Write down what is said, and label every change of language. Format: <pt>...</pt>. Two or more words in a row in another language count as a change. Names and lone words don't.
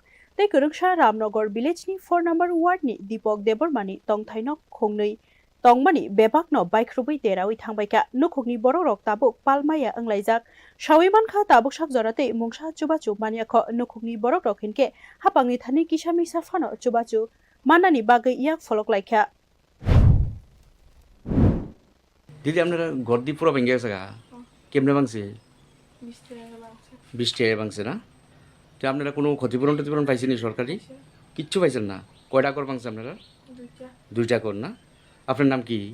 <trp>Tei Kurungsha Ramnagar village ni 4 number ward ni Dipok Debormani tongthai nok khongni tongmani bebak no baikhrubui derawi thangbaika nukhukni borok rok tabuk palmaya anglaijak sawiman kha tabuk sak jorate mungsa chubachu mania kho nukhukni borok rok hinke Haphangni thani kisami safano chubachu manani bagai iyak folok laikha</trp> <bn>দিদি আপনারা ঘর দিয়ে পুরো ভেঙে গেছে গা কেমনে ভাঙছে 20 টাকা ভাঙছে না তো আপনারা কোনো ক্ষতিপূরণ টতিপূরণ পাইছেন সরকারি কিচ্ছু পাইছেন না কয়টা কর ভাঙছে আপনারা দুইটা কর না আপনার নাম কি</bn>